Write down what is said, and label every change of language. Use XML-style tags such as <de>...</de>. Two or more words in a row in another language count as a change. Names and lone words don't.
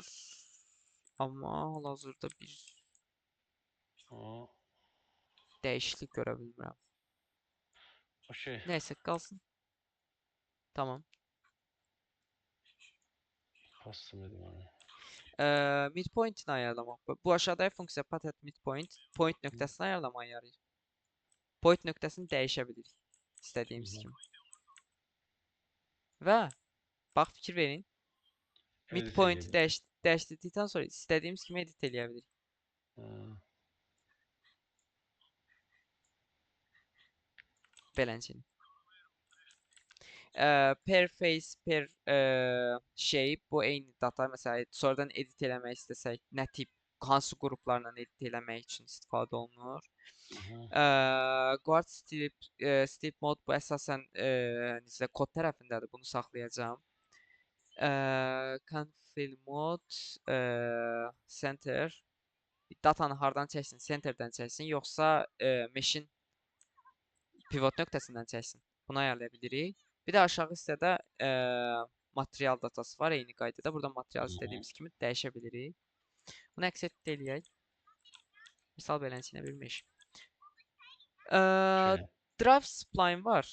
<az>Amma hal-hazırda bir dəyişiklik görə bilmirəm. Okay. Nəysə, qalsın. Tamam. Bastım edim onu. Midpoint-ini ayarlamaq. Bu aşağıdakı funksiya</az> <en>path at midpoint,</en> <az>point nöqtəsini ayarlamaya yarayır. Point nöqtəsini dəyişə bilirik istədiyimiz kimi. Və bax fikir verin. Midpoint-i dəyişdirdikdən sonra istədiyimiz kimi edit eləyə bilirik. Beləncəni.</az> <en>Per face, per shape</en> <az>bu eyni data. Məsələn, sonradan edit eləmək istəsək, nə tip, hansı qruplarla edit eləmək üçün istifadə olunur.</az> <en>Guard strip mode</en> <az>bu əsasən necə kod tərəfindədir. Bunu saxlayacağam.</az> <en>Confill mode</en> <az>center datanı hardan çəksin? Centerdən çəksin, yoxsa mesh-in pivot nöqtəsindən çəksin? Bunu ayarlaya bilirik. Bir də aşağı hissədə material datası var, eyni qaydada. Burada material istədiyimiz kimi dəyişə bilirik. Bunu əks eləyək. Misal beləsinə bir mesh.</az> <en>Drive spline</en> <az>var.</az>